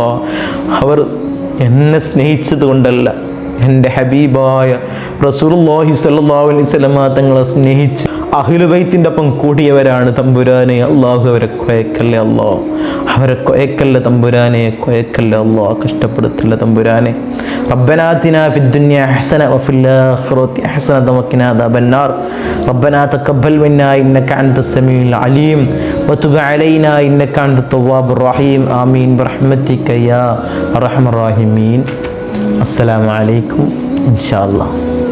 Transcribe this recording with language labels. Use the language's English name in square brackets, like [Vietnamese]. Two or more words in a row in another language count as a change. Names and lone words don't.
[Malayalam] അവർ എന്നെ സ്നേഹിച്ചത് കൊണ്ടല്ല, എൻ്റെ ഹബീബായ [Arabic] رسول الله صلى الله عليه وسلم [Malayalam] തങ്ങളെ സ്നേഹിച്ച് അഹ്ലു ബൈത്തിൻ്റെ ഒപ്പം കൂടിയവരാണ് തമ്പുരാനെ. അല്ലാഹു അവരെ കുഴക്കല്ലേ അല്ലാ, അവരെ കുഴക്കല്ലേ തമ്പുരാനെ, കുഴക്കല്ലേ അല്ലാ, കഷ്ടപ്പെടുത്തല്ലേ തമ്പുരാനെ. [Arabic] ربنا آتنا في الدنيا حسنة وفي الآخرة حسنة وقنا عذاب النار. ربنا تقبل منا إنك أنت السميع العليم وتب علينا إنك أنت التواب الرحيم. آمين برحمتك يا أرحم الراحمين. السلام عليكم إن شاء الله.